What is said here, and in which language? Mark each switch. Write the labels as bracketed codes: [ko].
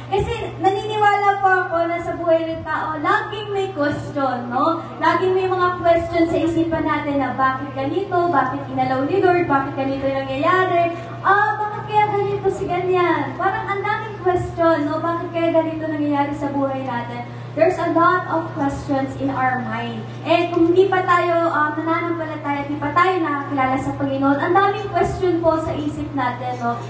[tl] Kasi naniniwala po ako na sa buhay ng tao, laging may question, no? Laging may mga question sa isipan natin na bakit ganito, bakit inalaw ni Lord, bakit ganito yung nangyayari, bakit kaya ganito si ganyan? Parang ang daming question, no? Bakit kaya ganito nangyayari sa buhay natin? [en] There's a lot of questions in our mind. [tl] And kung hindi pa tayo nananampalataya, hindi pa tayo nakakilala sa Panginoon, ang daming question po sa isip natin, no?